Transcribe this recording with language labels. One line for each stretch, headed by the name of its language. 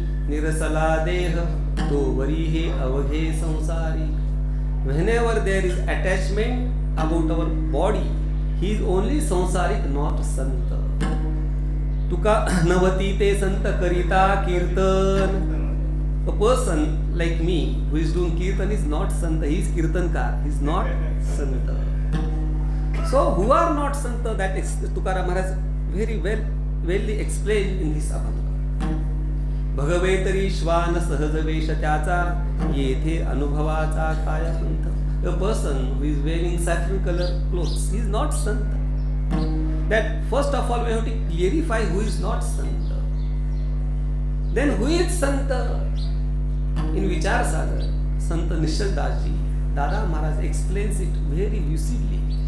Marathi: निरसला देह तो वरी हे अवघे संसारी.
English: Whenever there is attachment about our body, he is only sansaric, not sant.
Marathi: तुका नवती ते संत करिता कीर्तन.
English: A person like me who is doing kirtan is not sant, he is kirtankar, he is not sant. So who are not sant, that is Tukaram Maharaj very well explained in this abandon.
Marathi: भगवे तरी श्वान सहज वेश त्याचा येथे अनुभवाचा काय संत.
English: A person who is wearing saffron color clothes, he is not sant. That first of all we have to clarify who is not sant. Then who is sant? In Vichar Sagar, Sant Nishal Das Ji, Dada Maharaj explains it very lucidly.